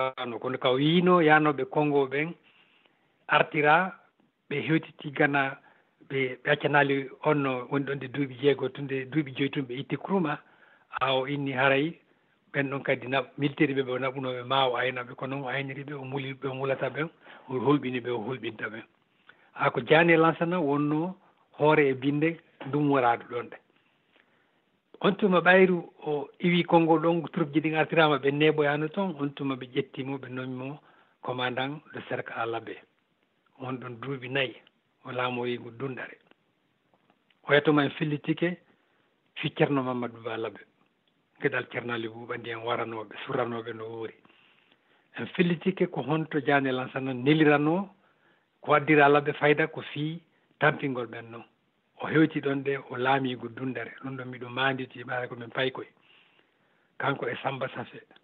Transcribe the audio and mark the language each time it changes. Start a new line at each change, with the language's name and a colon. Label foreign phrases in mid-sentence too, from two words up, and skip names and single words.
Fula: tawano kono ka wino yanoɓe Congo ɓen artira ɓe hewtiti Gana ɓe accanali onno woni ɗon de duuɓi 6 tunde duuɓi 5 tun ɓe itti Nkrumah o inni haray ɓen ɗon kadi militaire ɓe ɓe naɓunoɓe ma o aynaɓe ko noon o ayniri ɓe o muli ɓe mulata ɓen o hulɓini ɓe o hulɓinta ɓen ko Diané Lansana wonno hoore e binde dummoraɗo ɗon de on tuma ɓayru o iwi Congo ɗon troupe ji ɗin artirama ɓe neɓoyano toon on tuma ɓe ƴettimo ɓe nomimo
French: commandant de cercle à l'abbé
Fula: on ɗon duuɓi 4 o laamoyigo Dundare o yetoma en fillitike fi Ceerno Mamadou Ba Labbe gueɗal Ceerno Ali Bouba ndiyen waranoɓe suranoɓe no woori en fillitike ko honto Diané Lansana nelirano ko waddira Labbe fayda ko fii tampingol ɓen noon o hewti ɗon de o laamigo Dundare ɗum ɗon miɗo manditi ɓaara komin payi koye kanko e Samba Safe